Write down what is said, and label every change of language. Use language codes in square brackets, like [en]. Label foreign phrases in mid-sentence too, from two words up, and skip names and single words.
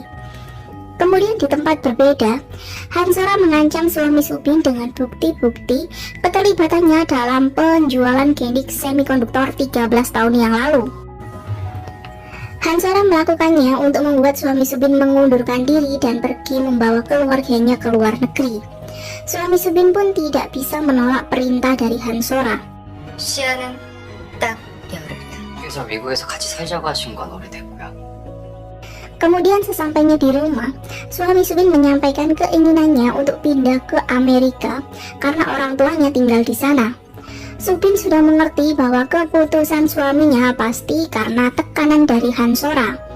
[id] Kemudian di tempat berbeda, Han Sora mengancam suami Subin dengan bukti-bukti keterlibatannya dalam penjualan gendik semikonduktor 13 tahun yang lalu. Han Sora melakukannya untuk membuat suami Subin mengundurkan diri dan pergi membawa keluarganya ke luar negeri. Suami Subin pun tidak bisa menolak perintah dari Han Sora. [ko] 시야는 딱 열흘이야. 그래서 미국에서 같이 살자고 하신 건 오래됐고요. [id] Kemudian sesampainya di rumah, suami Subin menyampaikan keinginannya untuk pindah ke Amerika karena orang tuanya tinggal di sana. Subin sudah mengerti bahwa keputusan suaminya pasti karena tekanan dari Han Sora.